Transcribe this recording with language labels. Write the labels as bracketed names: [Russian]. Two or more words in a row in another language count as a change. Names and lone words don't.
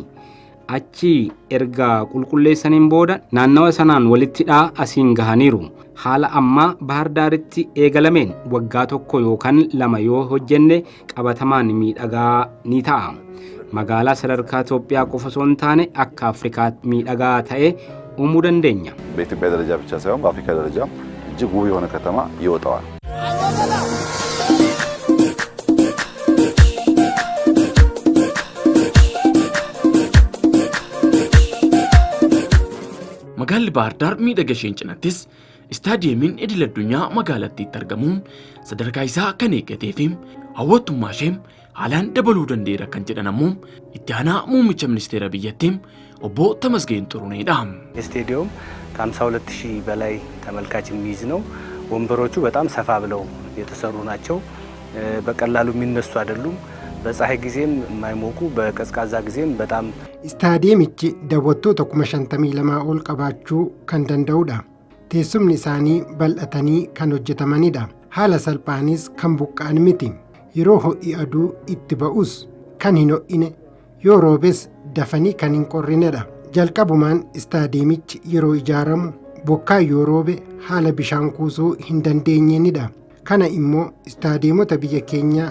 [Oromo] Achi erga qulqulleessaniin booda naannawa sanaan walittidhaa asiin gahaniiru. Haala amma Baahir Daaritti eegalameen waggaa tokko yookaan lama yoo hojjenne qabatamaan miidhagaa ni ta'a. Magaalaa sadarkaa Itoophiyaa qofa osoo hin taane akka Afrikaatti miidhagaa ta'e uumuu dandeenya. [Amharic] በኢትዮጵያ ደረጃ ብቻ ሳይሆን በአፍሪካ ደረጃ እጅግ ውብ የሆነ ከተማ ይወጣዋል። [Oromo] Magaalli Baahir Daar miidhagasheen cinattis istaadiyeemiin idil addunyaa magaalattiitti argamuun sadarkaa isaa kan eeggatee fi hawwattummaa ishee haalaan dabaluu danda'eera kan jedhan ammoo itti aanaa muummicha ministeera biyyattii obbo Tamasgeen Xuruneedha. [Amharic] ስቴዲየም ከ52000 በላይ ተመልካች የሚይዝ ነው ወንበሮቹ በጣም ሰፋ ብለው የተሰሩ ናቸው በቀላሉ የሚነሱ አይደሉም በፀሐይ ጊዜም የማይሞቁ በቀዝቃዛ ጊዜም በጣም [Oromo] istaadiyeemichi daawwattoota 52 ol qabaachuu kan danda'udha teessumni isaanii bal'atanii kan hojjetamanidha haala salphaanis kan buqqa'an miti yeroo ho'i aduu itti ba'us kan hin ho'ine yoo roobes dafanii kan hin qorrinedha jalqabumaan istaadiyeemichi yeroo ijaaramu bokkaa yoo roobe haala bishaan kuusuu hin dandeenyenidha kana immoo istaadiyeemota biyya keenyaa